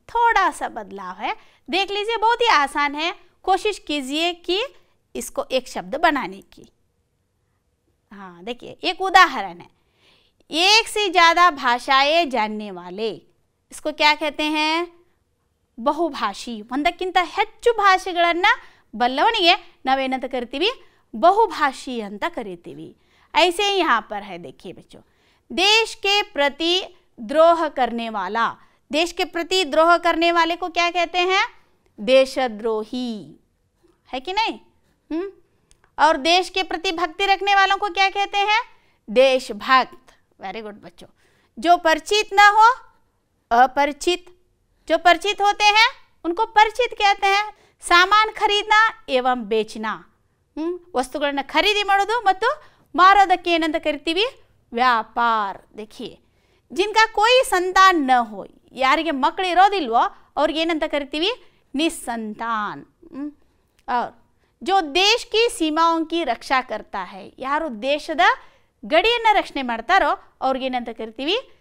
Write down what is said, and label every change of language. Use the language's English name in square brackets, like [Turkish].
[Hindi] थोड़ा सा बदलाव है, देख लीजिए, बहुत ही आसान है। कोशिश कीजिए कि इसको एक शब्द बनाने की। हाँ देखिए, एक उदाहरण है, एक से ज़्यादा भाषाएं जानने वाले, इसको क्या कहते हैं? [Kannada] ಬಹುಭಾಷಿ। ಒಂದಕ್ಕಿಂತ ಹೆಚ್ಚು ಭಾಷೆಗಳನ್ನು ಬಲ್ಲವನಿಗೆ ನಾವೇನಂತ ಕರಿತೀವಿ? ಬಹುಭಾಷी ಅಂತ ಕರಿತೀವಿ। [Hindi] ऐसे ही यहाँ पर है, देखिए बच्चों, देश के प्रति द्रोह करने वाला, देश के प्रति द्रोह करने वाले को क्या कहते हैं? देशद्रोही, है कि नहीं? और देश के प्रति भक्ति रखने वालों को क्या कहते हैं? देशभक्त। वेरी गुड बच्चों। जो परिचित ना हो, अपरिचित। जो परिचित होते हैं उनको परिचित कहते हैं। सामान खरीदना एवं बेचना, [Kannada] वस्तुಗಳನ್ನ ಖರೀದಿ ಮಾಡೋದು ಮತ್ತು ಮಾರೋದಕ್ಕೆ ಏನಂತ ಕರಿತೀವಿ? ವ್ಯಾಪಾರ। [Hindi] देखिए, जिनका कोई संतान न हो, [Kannada] ಯಾರಿಗೆ ಮಕ್ಕಳು ಇರೋದಿಲ್ವೋ ಅವ್ರಿಗೆ ಏನಂತ ಕರಿತೀವಿ? [Hindi] निसंतान। और जो देश की सीमाओं की रक्षा करता है, [Kannada] ಯಾರು ದೇಶದ ಗಡಿಯನ್ನು ರಕ್ಷಣೆ ಮಾಡ್ತಾರೋ ಅವ್ರಿಗೆ ಏನಂತ ಕರಿತೀವಿ?